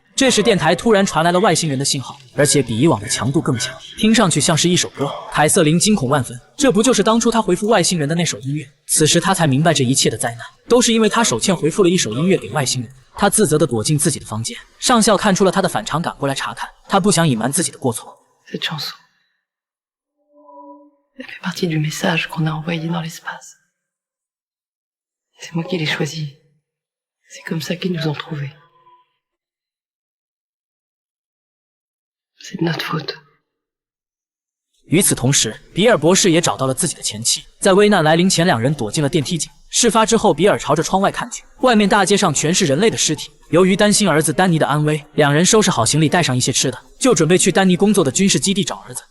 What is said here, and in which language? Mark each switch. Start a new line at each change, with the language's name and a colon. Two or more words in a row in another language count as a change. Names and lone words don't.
Chinese: 这时电台突然传来了外星人的信号，而且比以往的强度更强，听上去像是一首歌。凯瑟琳惊恐万分，这不就是当初他回复外星人的那首音乐？此时他才明白，这一切的灾难都是因为他手欠回复了一首音乐给外星人。他自责地躲进自己的房间。上校看出了他的反常，赶过来查看。他不想隐瞒自己的过错。
French: Cette chanson, elle fait partie du message qu'on a envoyé dans l'espace. C'est moi qui l'ai choisi. C'est comme ça qu'ils nous ont trouvés. C'est de notre faute.
Chinese: 与此同时，比尔博士也找到了自己的前妻。在危难来临前，两人躲进了电梯井。事发之后，比尔朝着窗外看去，外面大街上全是人类的尸体。由于担心儿子丹尼的安危，两人收拾好行李，带上一些吃的，就准备去丹尼工作的军事基地找儿子。